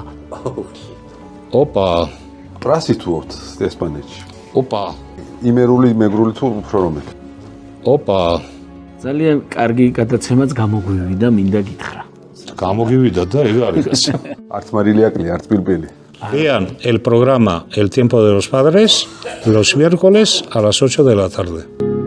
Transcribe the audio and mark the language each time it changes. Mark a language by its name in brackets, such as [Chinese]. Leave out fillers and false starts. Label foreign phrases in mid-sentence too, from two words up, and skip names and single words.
[Georgian] ოპა, პრასი თუ აქვთ ესპანეთში. ოპა, იმერული, მეგრული თუ უფრო რომელი? ოპა, ძალიან კარგი გადაცემაც გამოგვივიდა, მინდა გითხრა. გამოგივიდა და ეგ არის. არც მარილიაკლი, არც პირბილი. [Spanish] Vean el programa El tiempo de los padres los miércoles a las 8 de la tarde.